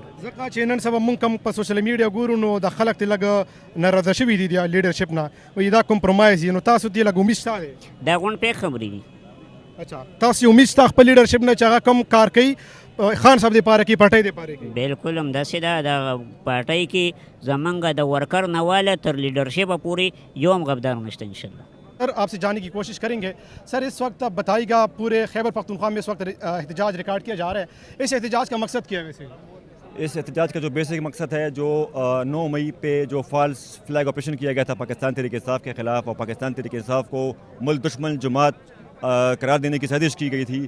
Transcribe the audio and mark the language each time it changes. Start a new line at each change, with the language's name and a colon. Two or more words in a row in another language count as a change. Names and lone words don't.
Pashto: ځکه چې نن سبا موږ کوم په
English: social media
Pashto: ګورو نو د خلک ته لږ ناراضه شوي دي د لیډرشپ نه, وایي دا کمپرومایز وي, نو تاسو دې لږ امید شته دی؟ دا غونډ پېښ خبرې دي. اچھا تاسو امید شته خپل لیډرشپ نه چې هغه کوم کار کوي خان صاحب دپاره کې پارټۍ دپاره کې؟ بالکل همداسې ده. د پارټۍ کې زمونږ د ورکر نه واله تر لیډرشپه پورې یو هم غبدار نشته
Arabic: انشاءاللہ.
Urdu: سر آپ سے جاننے کی کوشش کریں گے. سر اس وقت آپ بتائیے گا پورے خیبر پختونخوا میں اس وقت احتجاج ریکارڈ کیا جا رہا ہے, اس احتجاج کا مقصد کیا ہے ویسے؟ اس احتجاج کا جو بیسک مقصد ہے, جو 9 مئی پہ جو
English: false flag operation
Urdu: کیا گیا تھا پاکستان تحریک انصاف کے خلاف, اور پاکستان تحریک انصاف کو ملک دشمن جماعت قرار دینے کی سازش کی گئی تھی.